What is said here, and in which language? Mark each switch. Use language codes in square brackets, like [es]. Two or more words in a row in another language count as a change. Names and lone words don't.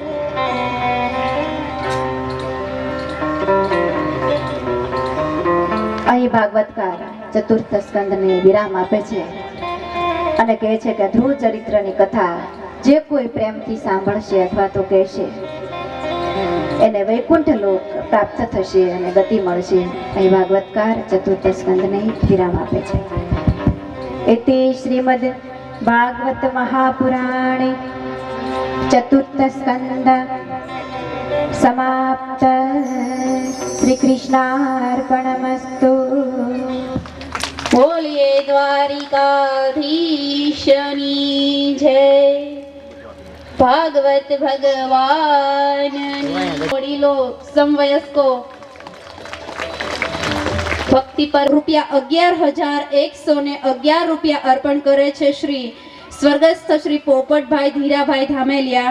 [gu] અહીં ભાગવતકાર ચતુર્થ સ્કંદને વિરામ આપે છે અને કહે છે કે ધ્રુવ ચરિત્રની કથા જે કોઈ પ્રેમથી સાંભળશે અથવા તો કહેશે એને વૈકુંઠ લોક પ્રાપ્ત થશે અને ગતિ મળશે. અહીં ભાગવતકાર ચતુર્થ સ્કંદને વિરામ આપે છે. [sa] इति श्रीमद् भागवत महापुराणे चतुर्थ स्कंद समाप्त. श्री कृष्णार्पणमस्तु. [gu] બોલીએ દ્વારિકાધીશની જય. ભાગવત ભગવાનની. વડીલો સમવયસ્કો ભક્તિ પર ₹11,111 રૂપિયા અર્પણ કરે છે શ્રી સ્વર્ગસ્થ શ્રી પોપટભાઈ ધીરાભાઈ ધામેલિયા.